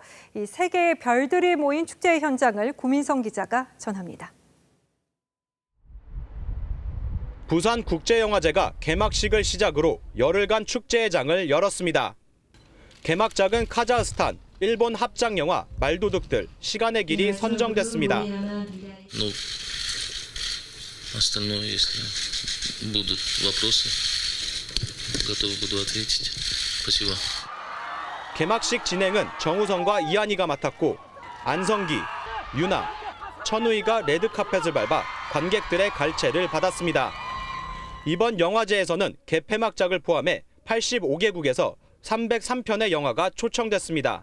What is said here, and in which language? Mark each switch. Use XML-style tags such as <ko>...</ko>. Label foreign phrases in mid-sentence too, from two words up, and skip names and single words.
<ko>이 세계의 별들이 모인 축제 현장을 구민성 기자가 전합니다. 부산국제영화제가 개막식을 시작으로 열흘간 축제의 장을 열었습니다. 개막작은 카자흐스탄, 일본 합작영화 말도둑들, 시간의 길이 선정됐습니다.</ko> <ru>Остальное, если будут вопросы, готов буду ответить. Спасибо.</ru> <ko>개막식 진행은 정우성과 이한이가 맡았고 안성기, 유나, 천우희가 레드카펫을 밟아 관객들의 갈채를 받았습니다. 이번 영화제에서는 개폐막작을 포함해 85개국에서 303편의 영화가 초청됐습니다.</ko>